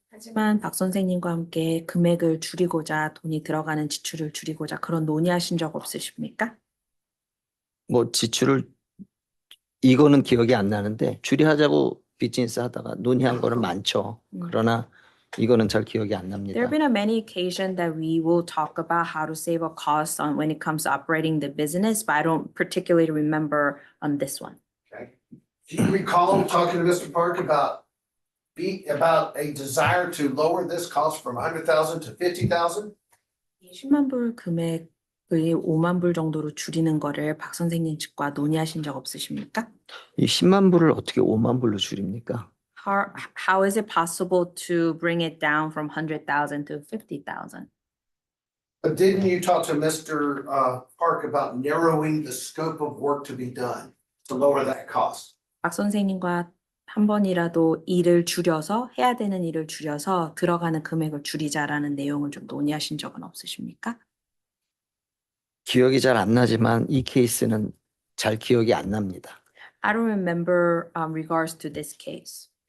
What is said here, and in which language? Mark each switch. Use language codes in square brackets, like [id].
[ko] 하지만 박 선생님과 함께 금액을 줄이고자 돈이 들어가는 지출을 줄이고자 그런 논의하신 적 없으십니까? 뭐 지출을 이거는 기억이 안 나는데 줄이하자고 비즈니스 하다가 논의한 거는 많죠. 그러나 이거는 잘 기억이 안 납니다. [en] There have been a many occasions that we will talk about how to save a cost on when it comes to operating the business, but I don't particularly remember on this one. Okay, do you recall talking to Mr. Park about a desire to lower this cost from 100,000 to 50,000? [ko] 10만 불 금액 그 5만 불 정도로 줄이는 거를 박 선생님 측과 논의하신 적 없으십니까? 이 10만 불을 어떻게 5만 불로 줄입니까? [en] How is it possible to bring it down from 100,000 to 50,000? But didn't you talk to Mr. Park about narrowing the scope of work to be done to lower that cost? [ko] 박 선생님과 한 번이라도 일을 줄여서 해야 되는 일을 줄여서 들어가는 금액을 줄이자라는 내용을 좀 논의하신 적은 없으십니까? 기억이 잘 안 나지만 이 케이스는 잘 기억이 안 납니다. [en] I don't remember regards to this case.